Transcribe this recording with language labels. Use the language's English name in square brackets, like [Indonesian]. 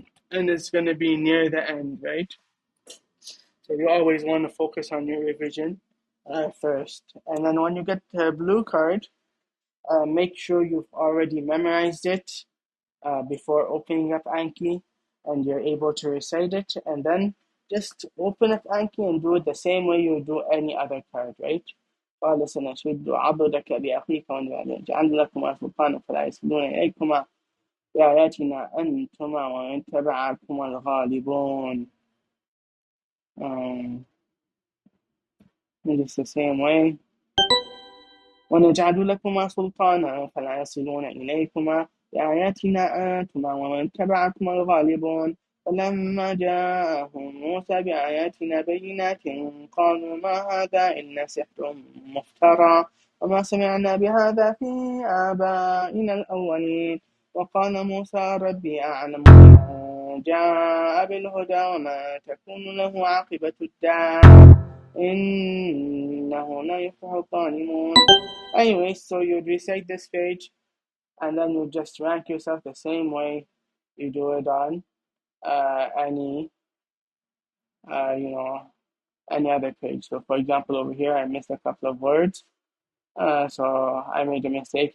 [English] And it's going to be near the end, right? So you always want to focus on your revision first. And then when you get the blue card, make sure you've already memorized it before opening up Anki and you're able to recite it. And then just open up Anki and do it the same way you do any other card, right? [Arabic] قال سنشد عضدك بأخيك ونجعل لكما سلطانا فلا يصلون إليكما بآياتنا أنتما ومن تبعكما الغالبون. [English] Um, and it's the same way. [Arabic] ونجعل لكما سلطانا فلا يصلون إليكما بآياتنا أنتما ومن تبعكما الغالبون فلما جاءهم موسى بآياتنا بينات قالوا ما هذا إلا سحر مفترى وما سمعنا بهذا في آبائنا الأولين وقال موسى ربي أعلم من جاء بالهدى وما تكون له عاقبة الدار إنه لا يفلح الظالمون. [English] Anyway, so you'd recite this page and then you just rank yourself the same way you do it on any, you know, any other page. So, for example, over here, I missed a couple of words. So I made a mistake.